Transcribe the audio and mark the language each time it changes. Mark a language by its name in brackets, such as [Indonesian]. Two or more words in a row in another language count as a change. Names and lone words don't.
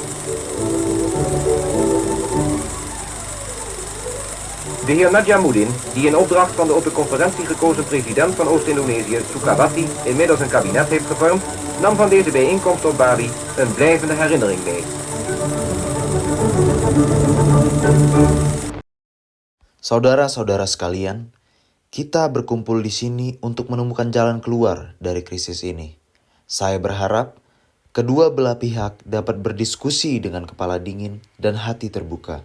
[Dutch] De heer Nadjamuddin, die in opdracht van de op de conferentie gekozen president van Oost-Indonesië, Sukawati, inmiddels een kabinet heeft gevormd, nam van deze bijeenkomst op Bali een blijvende herinnering mee. [Indonesian] Saudara-saudara sekalian, kita berkumpul di sini untuk menemukan jalan keluar dari krisis ini. Saya berharap kedua belah pihak dapat berdiskusi dengan kepala dingin dan hati terbuka.